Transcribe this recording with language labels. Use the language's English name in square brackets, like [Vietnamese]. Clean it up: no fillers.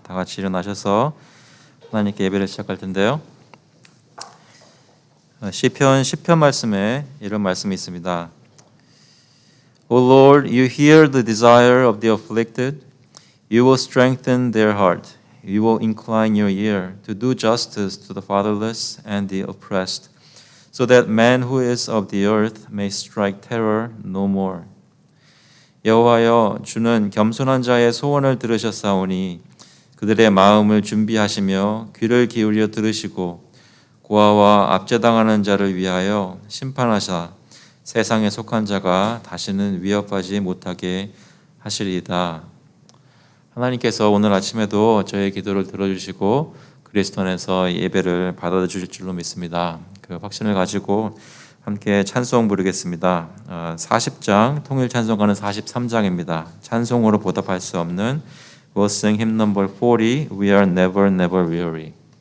[Korean] 다 같이 일어나셔서 하나님께 예배를 시작할 텐데요. 시편 10편 말씀에 이런 말씀이 있습니다. [English] O Lord, you hear the desire of the afflicted. You will strengthen their heart. You will incline your ear to do justice to the fatherless and the oppressed, so that man who is of the earth may strike terror no more. [Korean] 여호와여, 주는 겸손한 자의 소원을 들으셨사오니 그들의 마음을 준비하시며 귀를 기울여 들으시고 고아와 압제당하는 자를 위하여 심판하사 세상에 속한 자가 다시는 위협하지 못하게 하시리이다. 하나님께서 오늘 아침에도 저의 기도를 들어주시고 그리스도 안에서 예배를 받아주실 줄로 믿습니다. 그 확신을 가지고 함께 찬송 부르겠습니다. 40장 통일 찬송가는 43장입니다. 찬송으로 보답할 수 없는 [English] We'll sing hymn number 40, We are never never weary.